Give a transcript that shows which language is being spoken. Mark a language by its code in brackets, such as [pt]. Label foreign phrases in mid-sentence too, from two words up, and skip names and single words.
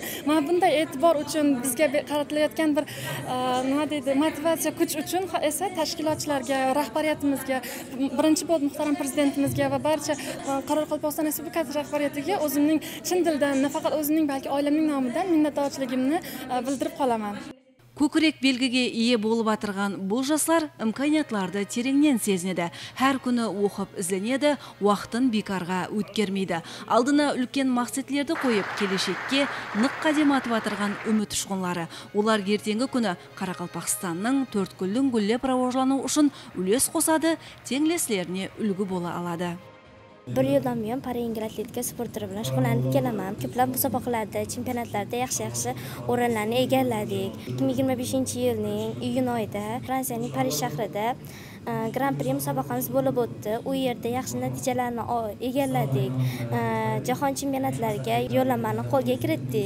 [uz] Mana bunday e'tibor uchun bizga qaratilayotgan bir nima deydi, motivatsiya kuch uchun esa tashkilotchilarga, rahbariyatimizga, birinchi bo'lib muhtaram prezidentimizga va barcha Qoraqalpog'iston Respublikasi rahbariyatiga o'zimning chin dildan, nafaqat o'zimning, balki oilamning nomidan minnatdorchiligimni bildirib qolaman. [kaa] Көкірек белгіге ие болып атырған бұл жастар имканиятларды тереңнен сезінеді. Әр күні оқып ізленеді, уақытын бекарға өткермейді. Алдына үлкен мақсатлерді қойып, келешекке нық қадам атып атырған үміт ұшқынлары. Олар ертеңгі күні Қарақалпақстанның төрткүлдің гүллеп рауажлану үшін үлес қосады, теңлеслеріне үлгі бола алады. [uz] Bir yildan buyon Parayengil atletika sport turi bilan shug'ullanib kelaman. Ko'plab musobaqalarda, chempionatlarda yaxshi o'rinlarni egalladik. 2025-yilning iyun oyida Fransiyaning Parij shahrida Grand Prix musobaqamiz bo'lib o'tdi. U yerda yaxshi natijalarni egalladik. Jahon chempionatlariga yo'llanmani qo'lga kiritdik.